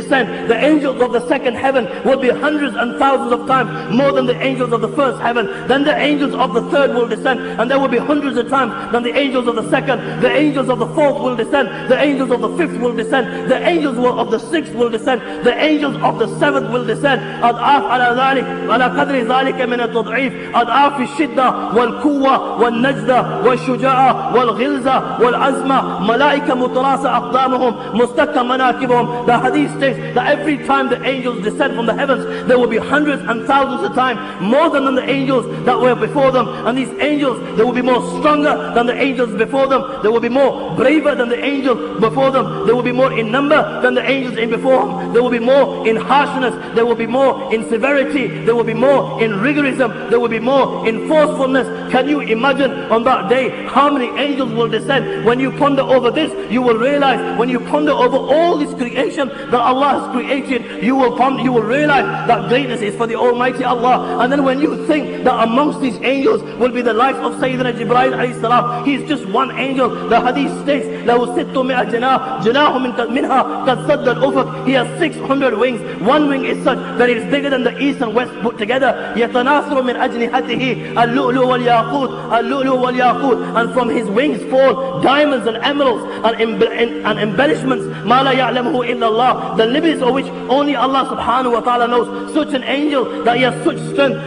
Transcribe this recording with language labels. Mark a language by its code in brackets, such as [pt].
[en] The angels of the second heaven will be hundreds and thousands of times more than the angels of the first heaven. Then the angels of the third will descend, and there will be hundreds of times than the angels of the second. The angels of the fourth will descend. The angels of the fifth will descend. The angels of the sixth will descend. The angels of the seventh will descend. [ar] أضعاف على ذلك على قدر ذلك من التضعيف، أضعاف الشدة والقوة والنجدة والشجاعة والغلظة والعزمة، ملائكة متراصة أقدامهم مستكة مناكبهم. [en] The hadith states that every time the angels descend from the heavens, there will be hundreds and thousands of times more than the angels that were before them. And these angels, they will be more stronger than the angels before them. They will be more braver than the angels before them. They will be more in number than the angels in before them. They will be more in harshness. They will be more in severity. There will be more in rigorism. There will be more in forcefulness. Can you imagine on that day how many angels will descend? When you ponder over this, you will realize, when you ponder over all this creation that Allah has created, you will realize that greatness is for the Almighty Allah. And then when you think that amongst these angels will be the life of Sayyidina Jibreel alayhi salam, he is just one angel. The hadith states, [ar] لَهُ سِتُّمِئَ جَنَاحٌ مِنْهَا قَدْ سَدَّ الْأُفُقِ. [en] He has 600 wings. One wing is such that it is bigger than the east and west put together. [ar] يَتَنَاثُرُ مِنْ أَجْنِحَتِهِ اللُّؤْلُؤُ وَالْيَاقُوتُ اللُّؤْلُؤُ وَالْيَاقُوتُ. [en] And from his wings fall diamonds and emeralds and embellishments. [ar] مَا لَا يَعْلَمُهُ إِلَّا اللَّهُ. [en] The limits of which only Allah subhanahu wa ta'ala knows. Such an angel that he has such strength.